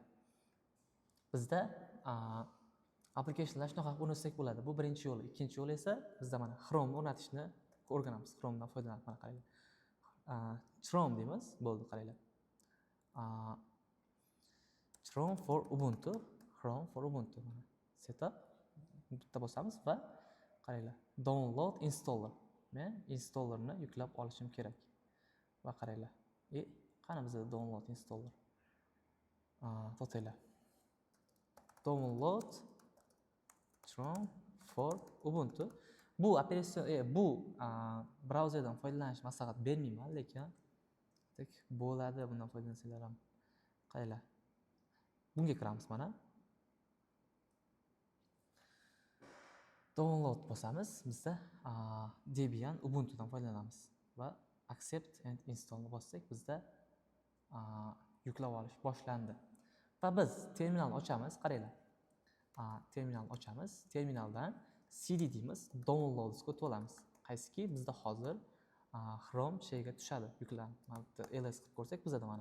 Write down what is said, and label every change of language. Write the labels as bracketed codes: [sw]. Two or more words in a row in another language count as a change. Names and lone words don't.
[uz] Bizda applicationlar shunaqa o'rnatsak bo'ladi. Bu birinchi yo'li. Ikkinchi yo'li esa bizda mana Chrome o'rnatishni o'rganamiz. Chromedan foydalanib mana qaranglar. Chrome deymiz. Bo'ldi, qaranglar. [en] Chrome for Ubuntu. Chrome for Ubuntu. [uz] Mana setup. Bitta bosamiz va qaranglar. [en] Download installer. [uz] Men installerni yuklab olishim kerak. Va qaranglar. Qani bizda [en] download installer? [uz] To'taylar. [en] Download Chrome for Ubuntu. [uz] Bu operatsion bu brauzerdan foydalanish maslahat bermayman, lekin bo'ladi, bundan foydalansanglar ham. Qaranglar. Bunga kiramiz mana. Download bosamiz. Bizda Debian Ubuntudan foydalanamiz va [en] accept and install [uz] ni bossak bizda yuklab olish boshlandi. Va biz terminalni ochamiz, qaranglar. Terminalni ochamiz. Terminaldan cd deymiz, downloads ga o'tib olamiz. Qaysiki bizda hozir Chrome shayga tushadi, yuklanadi. Mana bu ls qilib ko'rsak bizda mana.